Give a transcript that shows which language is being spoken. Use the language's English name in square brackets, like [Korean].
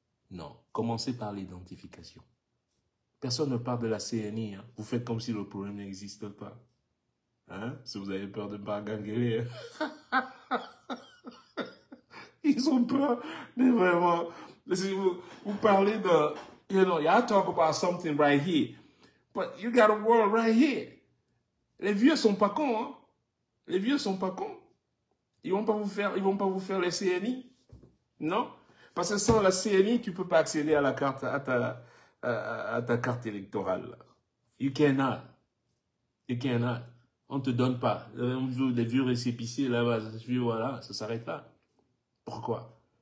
[French] Non, commencez par l'identification. Personne ne parle de la CNI. Hein. Vous faites comme si le problème n'existe pas. Hein? Si vous avez peur de ne pas ganguer. Ils ont peur. Mais vraiment, si vous parlez de... [English] You know, y'all talk about something right here. But you got a world right here. [French] Les vieux sont pas cons. Hein? Les vieux sont pas cons. Ils vont pas vous faire les CNI. Non? Parce que sans la CNI, tu ne peux pas accéder à la carte, à ta carte électorale. [English] You cannot. You cannot. [French] On ne te donne pas. Des vieux récépissés, là-bas, voilà, ça s'arrête là. Pourquoi?